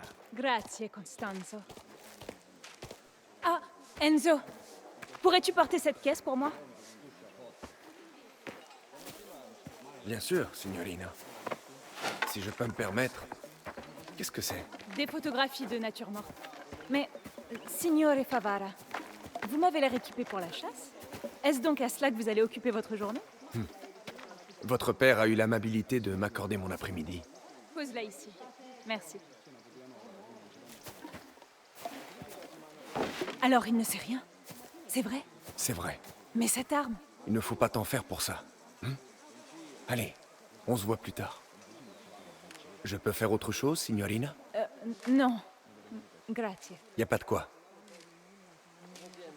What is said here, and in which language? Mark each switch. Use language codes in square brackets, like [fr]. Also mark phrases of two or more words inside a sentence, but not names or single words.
[it] Grazie, Constanzo. Ah, Enzo, [fr] pourrais-tu porter cette caisse pour moi? Bien sûr, signorina. Si je peux me permettre... Qu'est-ce que c'est? Des photographies de nature morte. Mais, [it] signore Favara, [fr] vous m'avez l'air équipé pour la chasse? Est-ce donc à cela que vous allez occuper votre journée? Votre père a eu l'amabilité de m'accorder mon après-midi. Pose-la ici. Merci. Alors, il ne sait rien? C'est vrai? C'est vrai. Mais cette arme? Il ne faut pas t'en faire pour ça. Allez, on se voit plus tard. Je peux faire autre chose, [it] signorina? [fr] Non. Grazie. Y a pas de quoi.